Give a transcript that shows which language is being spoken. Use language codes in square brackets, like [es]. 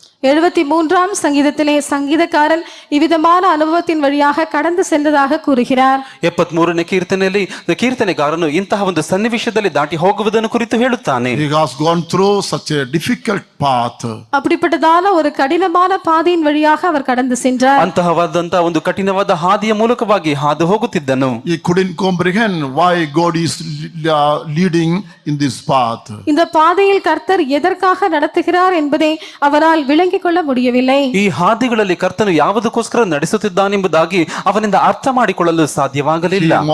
[ta] 73ஆம் சங்கீதத்திலே சங்கீதக்காரன் இவ்விதமான அனுபவத்தின் வழியாக கடந்து சென்றதாக கூறுகிறார். [kn] 73ನೇ ಕೀರ್ತನೆಯಲ್ಲಿ ಕೀರ್ತನೆಗಾರನು ಇಂತಹ ಒಂದು ಸನ್ನಿವೇಶದಲ್ಲಿ ದಾಟಿ ಹೋಗುವುದನ್ನು ಕುರಿತು ಹೇಳುತ್ತಾನೆ. [en] He has gone through such a difficult path. [ta] அப்படிப்பட்டதான ஒரு கடினமான பாதையின் வழியாக அவர் கடந்து சென்றார். [kn] ಅಂತಹವಾದಂತಹ ಒಂದು ಕಠಿಣವಾದ ಹಾದಿಯ ಮೂಲಕವಾಗಿ ಹಾದು ಹೋಗುತ್ತಿದ್ದನು. [en] He couldn't comprehend why God is leading in this path. [ta] இந்த பாதையில் கர்த்தர் எதற்காக நடத்துகிறார் என்பதை அவரால் விளங்கிக் கொள்ள முடியவில்லை. [kn] ಈ ಹಾದಿಗಳಲ್ಲಿ ಕರ್ತನು ಯಾವುದಕ್ಕೋಸ್ಕರ ನಡೆಸುತ್ತಿದ್ದಾನೆಂಬುದಾಗಿ ಅವನಿಂದ ಅರ್ಥ ಮಾಡಿಕೊಳ್ಳಲು ಸಾಧ್ಯವಾಗಲಿಲ್ಲ.